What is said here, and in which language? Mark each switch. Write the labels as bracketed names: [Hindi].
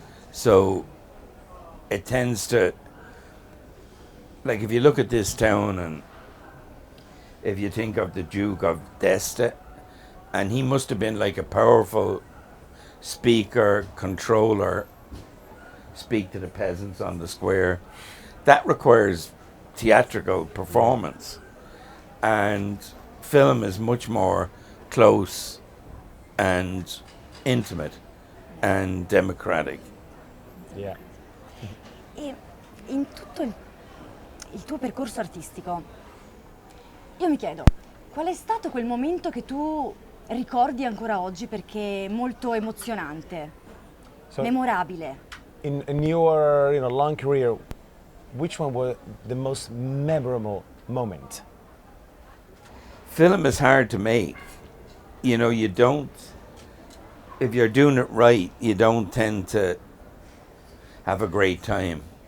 [English] So it tends to, like, if you look at this town, and if you think of the Duke of Deste, and he must have been like a powerful speaker, controller, speak to the peasants on the square. That requires theatrical performance, and film is much more close and intimate and democratic. Yeah. [Italian] E in tutto il tuo percorso artistico, io mi chiedo, qual è stato quel momento che tu ricordi ancora oggi perché è molto emozionante, [English] So [Italian] memorabile? [English] in your long career, which one was the most memorable moment? Film is hard to make. You know, you don't, if you're doing it right, you don't tend to have a great time.